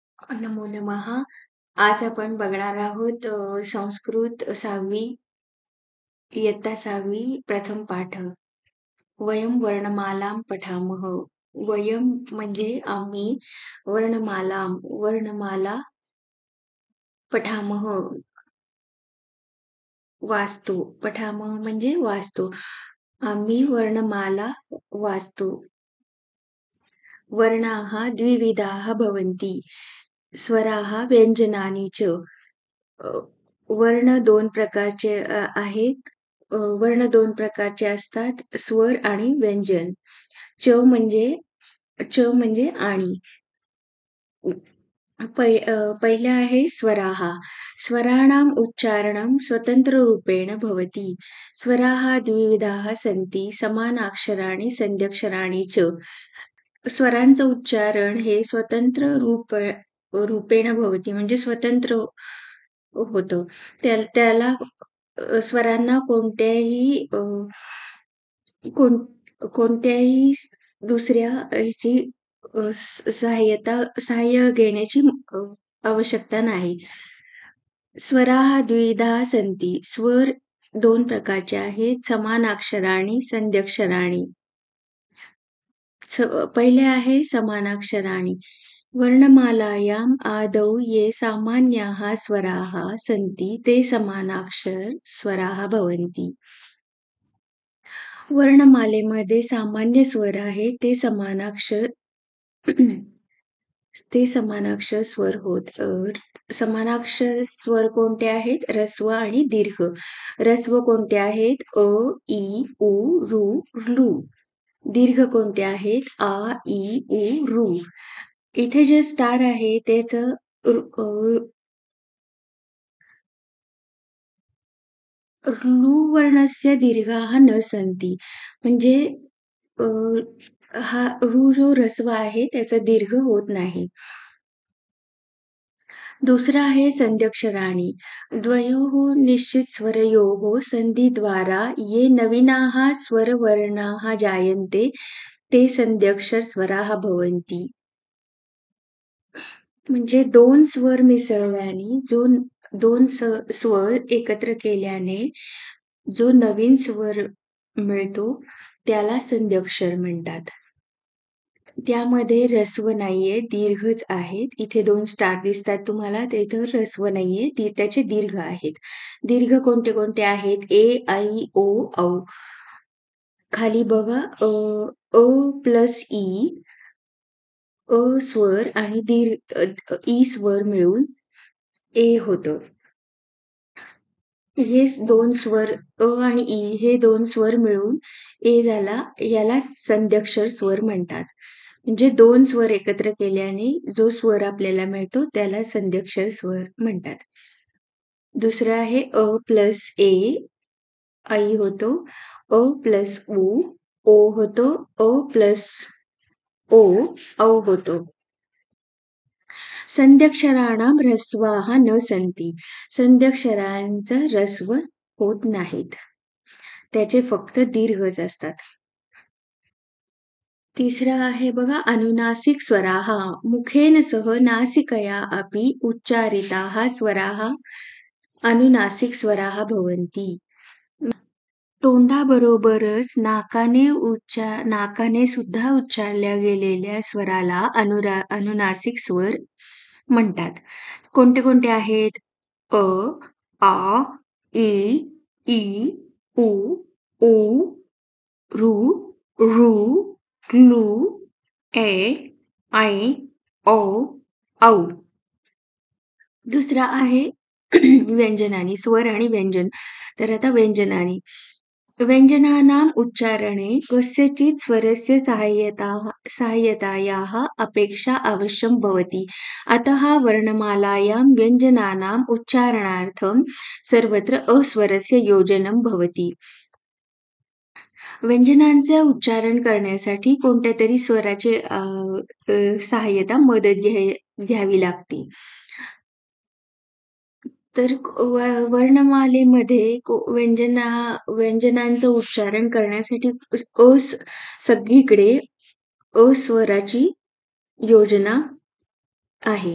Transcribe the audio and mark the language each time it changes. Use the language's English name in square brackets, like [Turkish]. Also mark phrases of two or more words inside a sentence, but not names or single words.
[Sanskrit] नमो नमः. [Marathi] आज आपण बघणार आहोत संस्कृत 6वी इयत्ता 6वी प्रथम पाठ. [Sanskrit] वयं वर्णमालां पठामः. [Marathi] वयं म्हणजे आम्ही, [Sanskrit] वर्णमाला पठामः [Marathi] वाचतो. पठामः म्हणजे वाचतो. आम्ही वर्णमाला वाचतो. [Sanskrit] वर्णाः द्विविधाः भवन्ति. स्वराः व्यञ्जनानि च. [Marathi] अ, वर्ण 2 प्रकारचे आहेत. वर्ण 2 प्रकारचे असतात, स्वर आणि व्यंजन. च म्हणजे आणि. पहिले आहे स्वराः. [Sanskrit] स्वराणाम् उच्चारणं स्वतंत्ररूपेण भवति. स्वराः द्विविधाः सन्ति, समानाक्षराणि, संध्यक्षराणि च. [Marathi] स्वरांचं उच्चारण हे [Sanskrit] स्वतंत्र रूपेण भवति [Marathi] म्हणजे स्वतंत्र होतं. त्याला स्वरांना कोण कोणत्याही दुसऱ्या ह्याची सहाय्य घेण्याची आवश्यकता नाही. [Sanskrit] स्वराः द्विधा सन्ति. [Marathi] स्वर 2 प्रकारचे आहेत, [Sanskrit] समानाक्षराणि, संध्यक्षराणि. [Marathi] पहिले आहे समानाक्षराणि. [Sanskrit] वर्णमालायाम् आदौ ये सामान्याः स्वराः सन्ति ते समानाक्षर स्वराः भवन्ति. [Marathi] वर्णमालेमध्ये सामान्य स्वर आहे ते समानाक्षर स्वर होत. समानाक्षर स्वर कोणते आहेत? ऱ्हस्व आणि दीर्घ. ऱ्हस्व कोणते आहेत? अ, ई, उ, रू, ऋ. दीर्घ कोणते आहेत? आ, ई, उ, ऋ. इथे जे स्टार आहे त्याचं [Sanskrit] वर्णस्य दीर्घाः न सन्ति. [Marathi] म्हणजे हा जो ऱ्हस्व आहे त्याचा दीर्घ होत नाही. दुसरा आहे संध्यक्षराणि. [Sanskrit] द्वयोः निश्चितस्वरयोः संधिद्वारा ये नवीनाः स्वरवर्णाः जायन्ते ते संध्यक्षर स्वराः भवन्ति. [Marathi] म्हणजे 2 स्वर मिसळल्याने दोन स्वर एकत्र केल्याने जो नवीन स्वर मिळतो त्याला संध्यक्षर म्हणतात. त्यामध्ये ऱ्हस्व नाहीये, दीर्घच आहेत. इथे 2 स्टार दिसतात तुम्हाला, तिथं ऱ्हस्व नाहीये, त्याचे दीर्घ आहेत. दीर्घ कोणते कोणते आहेत? ए, ऐ, ओ, औ. खाली बघा अ प्लस ई, अ स्वर आणि ई स्वर मिळून ए होतं. हे 2 स्वर अ आणि ई हे 2 स्वर मिळून ए झाला. याला संध्यक्षर स्वर म्हणतात. म्हणजे 2 स्वर एकत्र केल्याने जो स्वर आपल्याला मिळतो त्याला संध्यक्षर स्वर म्हणतात. दुसरं आहे अ प्लस ए, ऐ होतो. अ प्लस उ, ओ होतो. अ प्लस ओ, औ होतो. [Sanskrit] संध्यक्षराणां ह्रस्वाः न सन्ति. [Marathi] संध्यक्षरांचं ह्रस्व होत नाहीत. त्याचे फक्त दीर्घच असतात. तिसरा आहे बघा अनुनासिक स्वराः. [Sanskrit] मुखेन सह नासिकया अपि उच्चारिताः स्वराः अनुनासिक स्वराः भवन्ति. [Marathi] तोंडाबरोबरच नाकाने सुद्धा उच्चारल्या गेलेल्या स्वराला अनुनासिक स्वर म्हणतात. कोणते कोणते आहेत? अ, आ, ई, उ, ऊ, ऋ, ऋ, ऋ, ए, ऐ, ओ, औ. दुसरा आहे व्यंजनानी, स्वर आणि व्यंजन. तर आता व्यंजनानी. [Sanskrit] व्यञ्जनानाम् उच्चारणे कस्यचित् स्वरस्य सहायतायाः अपेक्षा अवश्यं भवति. अतः वर्णमालायां व्यञ्जनानाम् उच्चारणार्थं सर्वत्र अस्वरस्य योजनं भवति. [Marathi] व्यंजनांचे उच्चारण करण्यासाठी कोणत्या तरी स्वराची मदत घ्यावी लागते. तर वर्णमालेमध्ये व्यंजनांचं उच्चारण करण्यासाठी सगळीकडे अस्वराची योजना आहे.